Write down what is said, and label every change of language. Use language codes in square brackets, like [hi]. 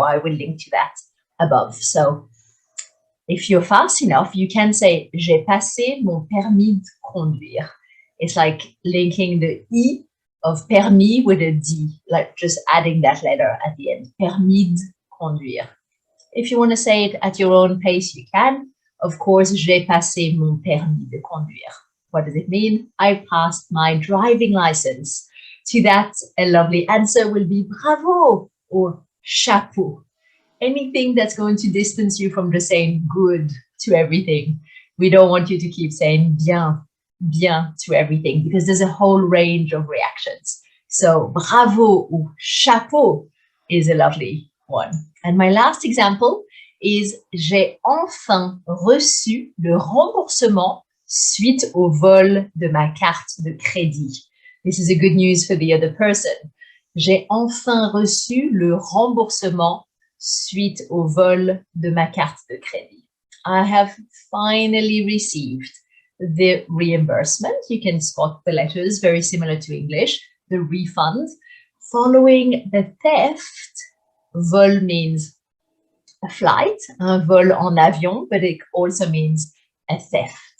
[en] I will link to that above. So if you're fast enough, you can say, [fr] j'ai passé mon permis de conduire. [en] It's like linking the E of permis with a D, like just adding that letter at the end. Permis de conduire. If you want to say it at your own pace, you can. Of course, [fr] j'ai passé mon permis de conduire. [en] What does it mean? I passed my driving license. To that, a lovely answer will be bravo or chapeau. Anything that's going to distance you from just saying good to everything. We don't want you to keep saying bien, bien to everything because there's a whole range of reactions. So bravo or chapeau is a lovely one. And my last example is [fr] j'ai enfin reçu le remboursement suite au vol de ma carte de crédit. [en] This is a good news for the other person. [fr] J'ai enfin reçu le remboursement suite au vol de ma carte de crédit. [en] I have finally received the reimbursement. You can spot the letters, very similar to English, the refund. Following the theft, vol means a flight, [fr] un vol en avion, [en] but it also means a theft.